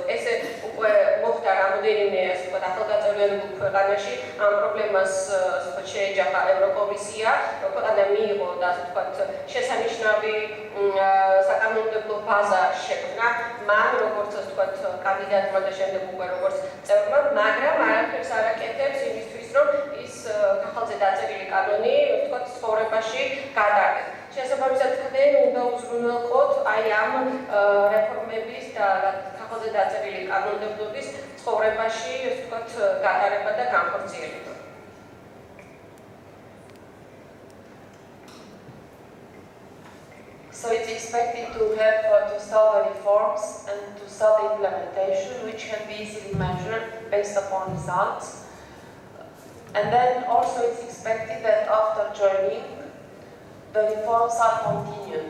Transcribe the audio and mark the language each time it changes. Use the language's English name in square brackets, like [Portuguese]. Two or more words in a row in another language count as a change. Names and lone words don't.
[Georgian] ესე უკვე მოხდა რამოდენიმე ახალგაზრდულ ქვეყანაში ამ პრობლემას შეეჯახა ევროკომისია, რომ ქვეყანა მიიღო და ასე ვთქვათ შესანიშნავი საკანონმდებლო ბაზა შექმნა, მან როგორც ასე ვთქვათ კანდიდატმა და შემდეგ უკვე როგორც წევრმა, მაგრამ არაფერს არ აკეთებს იმისთვის, რომ ის ხახალზე დაწერილი კანონი ვთქვათ ცხოვრებაში გადაარგეს. შესაბამისად თქვენ უნდა უზრუნველყოთ აი ამ რეფორმების და ხახალზე დაწერილი კანონმდებლობის ცხოვრებაში ვთქვათ გადაარება და განხორციელება. [English] So it's expected to have to start the reforms and to start the implementation, which can be easily measured based upon results. And then also it's expected that after joining, the reforms are continued.